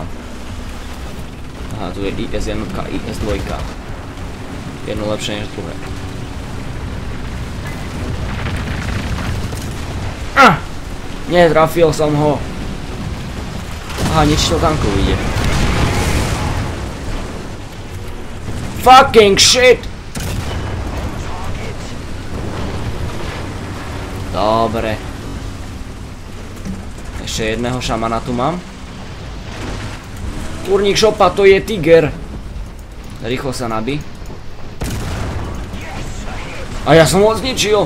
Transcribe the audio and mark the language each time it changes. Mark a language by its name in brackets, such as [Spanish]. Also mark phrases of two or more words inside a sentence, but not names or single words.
[Slovak] Aha, tu je IS-1, IS-2. Jedno lepšie než druhé. Netrafil som ho. Aha, niečo tankov ide. [English] Fucking shit! [Slovak] Dobre. Ešte jedného šamana tu mám. Kurník šopa, to je Tiger. Rýchlo sa nabí. A ja som ho zničil.